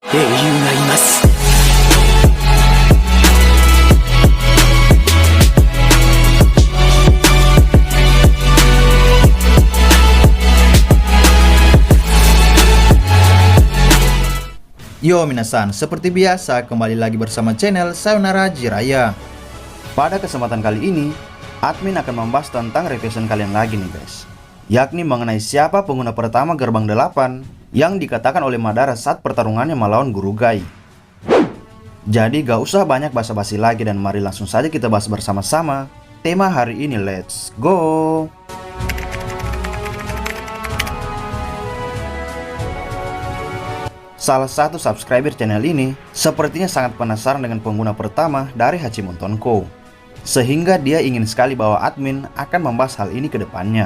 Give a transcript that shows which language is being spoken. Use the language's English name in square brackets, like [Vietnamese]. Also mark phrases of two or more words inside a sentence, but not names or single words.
[Japanese] 英雄がいます。 Yo minasan, [Indonesian] seperti biasa kembali lagi bersama channel Sayonara Jiraiya. Pada kesempatan kali ini, admin akan membahas tentang revision kalian lagi nih guys, yakni mengenai siapa pengguna pertama gerbang 8 yang dikatakan oleh Madara saat pertarungannya melawan Guru Gai. Jadi gak usah banyak basa-basi lagi dan mari langsung saja kita bahas bersama-sama tema hari ini, [English] let's go! [Indonesian] Salah satu subscriber channel ini sepertinya sangat penasaran dengan pengguna pertama dari Hachimon Tonko, sehingga dia ingin sekali bahwa admin akan membahas hal ini ke depannya.